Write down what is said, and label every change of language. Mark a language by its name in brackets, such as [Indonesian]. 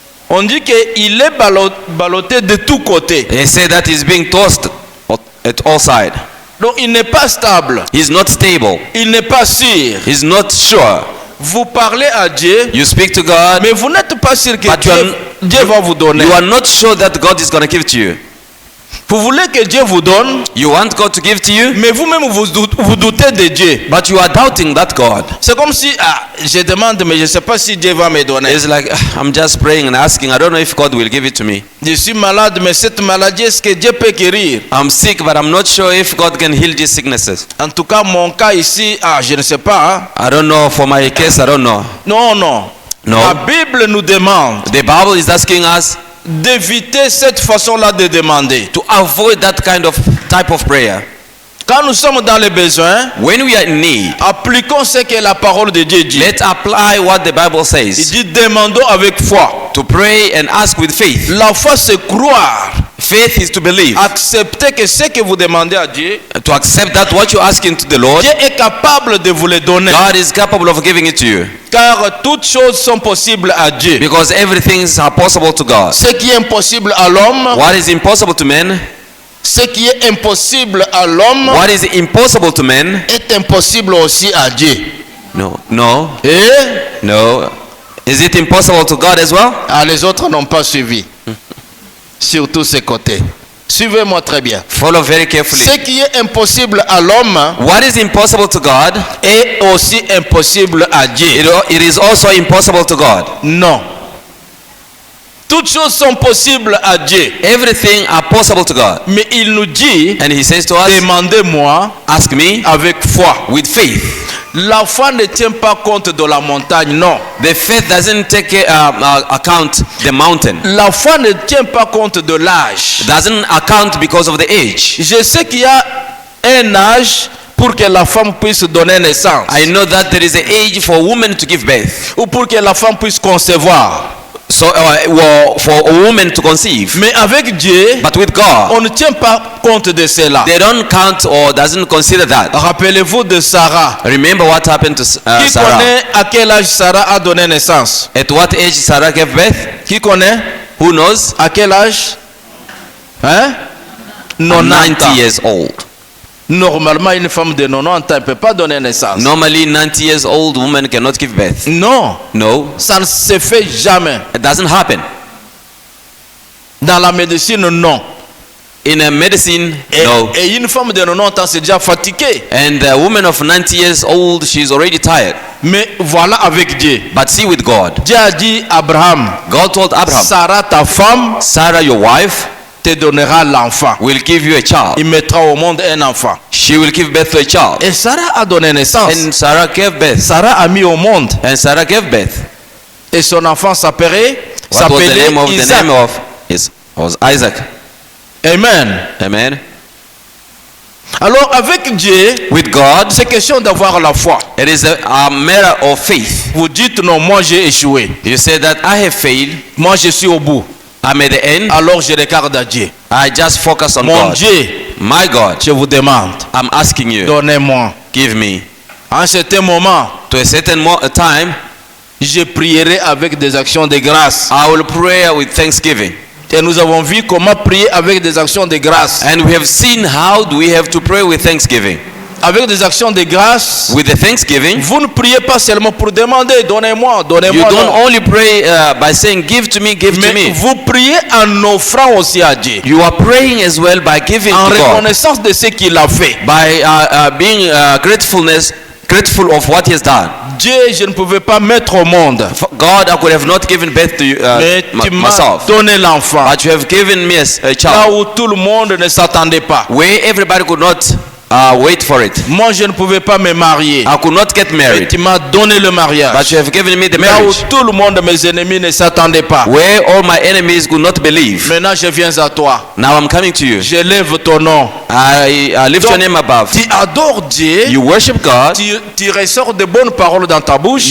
[French] On dit qu'il est ballotté de tous côtés. [English] They say that he's being tossed at all sides. [French] Donc il n'est pas stable, [English] He's not stable. [French] il n'est pas sûr. [English] He's not sure. [French] Vous parlez à Dieu, [English] You speak to God, [French] mais vous n'êtes pas sûr que [English] but [French] Dieu va vous donner. [English] you are not sure that God is going to give to you. [French] Vous voulez que Dieu vous donne, [English] You want God to give to you, [French] mais vous-même vous doutez de Dieu. [English] but you are doubting that God. [French] C'est comme si, je demande, mais je ne sais pas si Dieu va me donner. [English] It's like, I'm just praying and asking. I don't know if God will give it to me. [French] Je suis malade, mais cette maladie, est-ce que Dieu peut guérir? [English] I'm sick, but I'm not sure if God can heal these sicknesses. [French] En tout cas, mon cas ici, je ne sais pas. [English] I don't know. For my case, I don't know. [French] Non, non. [English] No. [French] La Bible nous demande [English] The Bible is asking us [French] d'éviter cette façon-là de demander. [English] to avoid that kind of type of prayer. [French] Quand nous sommes dans les besoins, [English] When we are in need, [French] appliquons ce que la parole de Dieu dit. [English] let's apply what the Bible [French] Il [English] says. [French] dit demandons avec foi. [English] To pray and ask with faith. [French] La foi, c'est croire, [English] Faith is to believe. [French] accepter que ce que vous demandez à Dieu, [English] To accept that what you're asking to the Lord, [French] Dieu est capable de vous le donner. [English] God is capable of giving it to you. [French] Car toutes choses sont possibles à Dieu. [English] Because everything is possible to God. [French] Ce qui est impossible à l'homme, [English] What is impossible to men, [French] ce qui est impossible à l'homme [English] what is impossible to men, [French] est impossible aussi à Dieu. [English] no. [French] Et [English] Is it impossible to God as well? [French] les autres n'ont pas suivi. Sur tous ces côtés. Suivez-moi très bien. [English] Follow very carefully. [French] Ce qui est impossible à l'homme [English] What is impossible to God, [French] est aussi impossible à Dieu. [English] it is also impossible to God. [French] Non. Toutes choses sont possibles à Dieu. [English] Everything are possible to God. [French] Mais il nous dit, [English] And he says to us, [French] demandez-moi [English] ask me [French] avec foi. [English] with faith. [French] La foi ne tient pas compte de la montagne, non. [English] The faith doesn't take account the mountain. [French] La foi ne tient pas compte de l'âge. [English] Doesn't account because of the age. [French] Je sais qu'il y a un âge pour que la femme puisse donner naissance. [English] I know that there is an age for a woman to give birth. [French] Ou pour que la femme puisse concevoir. [English] So for a woman to conceive. [French] Mais avec Dieu, [English] But with God, [French] on ne tient pas compte de cela. [English] they don't count or doesn't consider that. [French] Rappelez-vous de Sarah. [English] Remember what happened to [French] Qui [English] Sarah? [French] connaît à quel âge Sarah a donné naissance? [English] At what age Sarah gave birth? [French] Qui connaît? [English] Who knows? [French] À quel âge? Hein? [English] 90 years old. [French] Normalement, une femme de 90 ans ne peut pas donner naissance. [English] Normally, 90 years old woman cannot give birth. [French] Non, [English] No, [French] ça ne se fait jamais. [English] it doesn't happen. [French] Dans la médecine, non. [English] In a medicine, [French] Et, [English] no. [French] et une femme de 90 ans, c'est déjà fatiguée. [English] And a woman of 90 years old, she's already tired. [French] Mais voilà avec Dieu. [English] But see with God. [French] Dieu a dit à Abraham, [English] God told Abraham, [French] Sarah, ta femme, [English] Sarah, your wife, [French] te donnera l'enfant. [English] will give you a child. [French] Il mettra au monde un enfant. [English] She will give birth to a child. [French] Et Sarah a donné naissance. [English] And Sarah gave birth. [French] Sarah a mis au monde. [English] And Sarah gave birth. [French] Et son enfant s'appelait [English] What was the name of the [French] Isaac. [English] name of? It was Isaac. Amen. Amen. [French] Alors avec Dieu, [English] With God, [French] c'est question d'avoir la foi. [English] it is a matter of faith. [French] Vous dites non, moi j'ai échoué. [English] You say that I have failed. [French] Moi je suis au bout. [English] I'm at the end. [French] Alors je regarde à Dieu. [English] I just focus on [French] Mon [English] God. [French] Dieu, [English] My God, [French] je vous demande, [English] I'm asking you, [French] donnez-moi. [English] give me. [French] En ce moment, [English] To a certain time, [French] je prierai avec des actions de grâce. [English] I will pray with thanksgiving. [French] Et nous avons vu comment prier avec des actions de grâce. [English] And we have seen how do we have to pray with thanksgiving. [French] Avec des actions de grâce, [English] With the thanksgiving, [French] vous ne priez pas seulement pour demander, donnez-moi, [English] you [French] donnez-moi. [English] don't [French] non. [English] only pray by saying, give to me, give to [French] Mais [English] me. [French] vous priez en offrant aussi à Dieu. [English] You are praying as well by giving [French] En [English] to God. [French] reconnaissance de ce qu'il a fait. [English] By being grateful of what he has done. [French] Dieu, je ne pouvais pas mettre au monde. [English] God, I could have not given birth to you, [French] Mais tu m'as [English] myself. [French] donné l'enfant. [English] But you have given me a [French] Là [English] child [French] où tout le monde ne s'attendait pas. [English] where everybody could not wait for it. [French] Moi, je ne pouvais pas me marier. [English] I could not get [French] Et [English] married. [French] tu m'as donné le mariage. [English] But you have given me the [French] Là où [English] marriage. [French] tout le monde, mes ennemis, ne s'attendaient pas. [English] Where all my enemies could not believe. [French] Maintenant, je viens à toi. [English] Now I'm coming to you. [French] J'élève ton nom. [English] I lift [French] Donc, [English] your name above. [French] tu adores Dieu. [English] You worship God. [French] Tu ressors de bonnes paroles dans ta bouche.